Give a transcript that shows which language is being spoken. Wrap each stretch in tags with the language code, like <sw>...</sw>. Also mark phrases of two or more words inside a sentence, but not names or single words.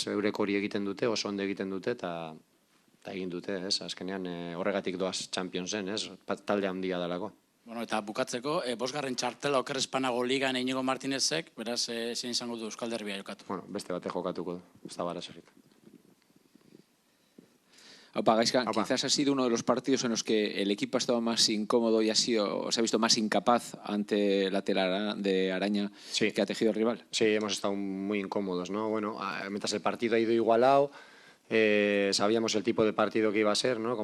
<eu>Eurek hori egiten dute, oso ondo egiten dute, eta egin dute, ez? Azkenean horregatik doaz Championsen, ez? Talde handia dalako. Eta bukatzeko, 5. txartela okerrezpanago ligan Iñigo Martinezek, beraz, zein izango du Euskal Derbia jokatu? Beste bate jokatuko du, ez da barazorik. Gaizka,</eu> <es>quizás ha sido uno de los partidos en los que el equipo ha estado más incómodo y se ha visto más incapaz ante la tela de araña que ha tejido el rival. Sí, hemos estado muy incómodos, ¿no? Bueno, mientras el partido ha ido igualado, sabíamos el tipo de partido que iba a ser, ¿no?</es>